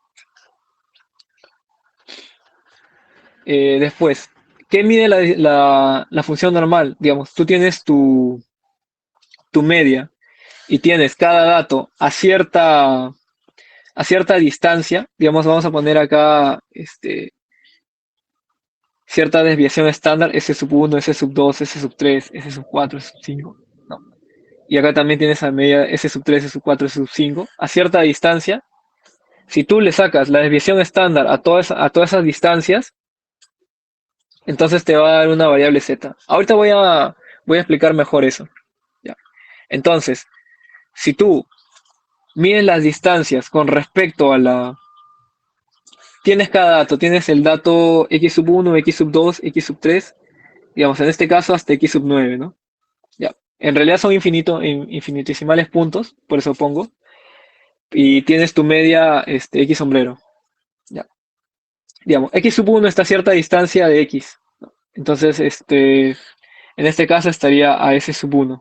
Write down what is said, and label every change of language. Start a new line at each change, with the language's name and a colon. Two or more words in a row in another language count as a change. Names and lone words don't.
Spanish: Después, ¿qué mide la función normal? Digamos, tú tienes tu media y tienes cada dato a cierta distancia. Digamos, vamos a poner acá cierta desviación estándar, S sub 1, S sub 2, S sub 3, S sub 4, S sub 5. No. Y acá también tienes a media S sub 3, S sub 4, S sub 5. A cierta distancia, si tú le sacas la desviación estándar a todas esas distancias, entonces te va a dar una variable z. Ahorita voy a explicar mejor eso. ¿Ya? Entonces, si tú mides las distancias con respecto a tienes cada dato, tienes el dato x sub 1, x sub 2, x sub 3, Digamos, en este caso hasta x sub 9, ¿no? Ya. En realidad son infinitesimales puntos, por eso pongo. Y tienes tu media x sombrero. Ya. Digamos, x sub 1 está a cierta distancia de x. ¿No? Entonces, en este caso estaría a s sub 1.